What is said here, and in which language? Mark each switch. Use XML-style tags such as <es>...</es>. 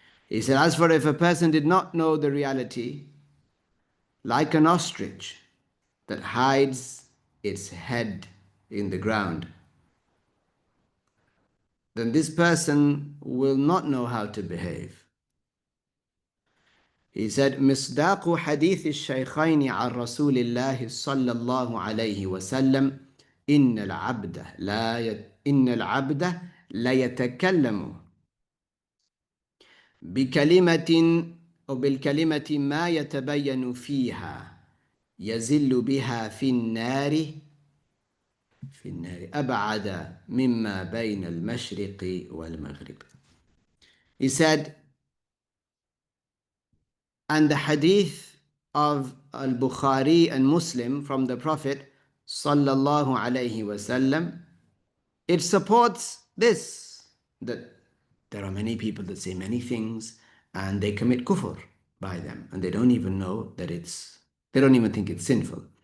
<en>He said, as for if a person did not know the reality, like an ostrich that hides its head in the ground, then this person will not know how to behave. He said,</en> <ar>مصداق حديث الشيخين عن رسول الله صلى الله عليه وسلم إن العبد لا يتكلم بكلمة أو بالكلمة ما يتبين فيها يزل بها في النار أبعد مما بين المشرق والمغرب.</ar> <en>He said, and the hadith of al-Bukhari and Muslim from the Prophet sallallahu alaihi wasallam, it supports this, that there are many people that say many things and they commit kufr by them and they don't even know that they don't even think it's sinful.</en>